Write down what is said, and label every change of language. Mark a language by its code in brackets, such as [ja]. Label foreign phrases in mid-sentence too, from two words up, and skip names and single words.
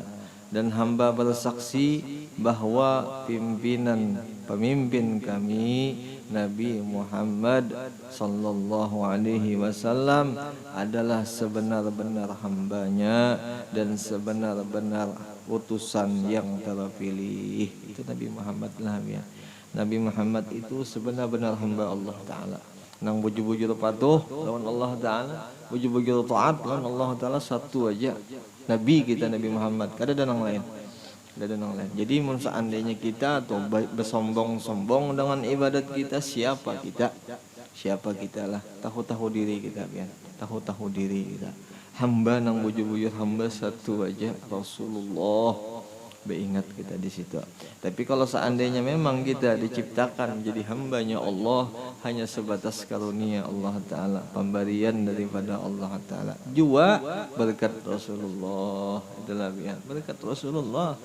[id] Dan hamba bersaksi bahwa pemimpin kami Nabi Muhammad [ar] صلى الله عليه وسلم [id] adalah sebenar-benar hambanya dan sebenar-benar utusan yang terpilih. Itu Nabi Muhammad lah ya. Nabi Muhammad itu sebenar-benar hamba Allah Ta'ala. [bjn] Nang bujur-bujur patuh lawan Allah Ta'ala, bujur-bujur taat lawan Allah Ta'ala, satu aja Nabi kita Nabi Muhammad, kada ada nang lain. Kada ada nang lain. Jadi mun seandainya kita atau bersombong-sombong dengan ibadat kita, siapa kita? Siapa kita lah. Tahu-tahu diri kita kan. Tahu-tahu diri kita. Hamba nang bujur-bujur hamba satu aja, Rasulullah. Beringat kita di situ. [id] Tapi kalau seandainya memang kita diciptakan jadi hambanya Allah, hanya sebatas karunia Allah Ta'ala, pemberian daripada Allah Ta'ala, jua berkat Rasulullah. Itulah ya, berkat Rasulullah.